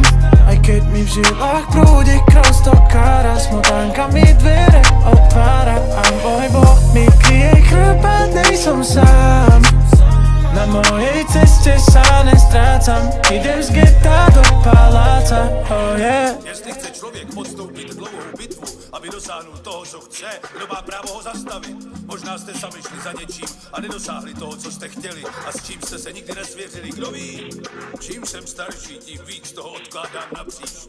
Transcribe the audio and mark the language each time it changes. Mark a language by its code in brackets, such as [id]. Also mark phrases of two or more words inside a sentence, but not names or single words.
[sk] Aj keď mi v žilách prúdi krv stokára, smotánka mi dvere otvára a môj Boh mi kryje chrbát, nejsom sám. Na mojej ceste sa nestrácam, idem z geta do paláca. [en] Oh yeah. [cs] Jestli chce člověk podstoupit dlouhou bitvu, aby dosáhnul toho, co chce, kdo má právo ho zastavit. Možná jste sami šli za něčím a nedosáhli toho, co jste chtěli a s čím jste se nikdy nesvěřili. Kdo ví? Čím jsem starší, tím víc toho odkládám na příště.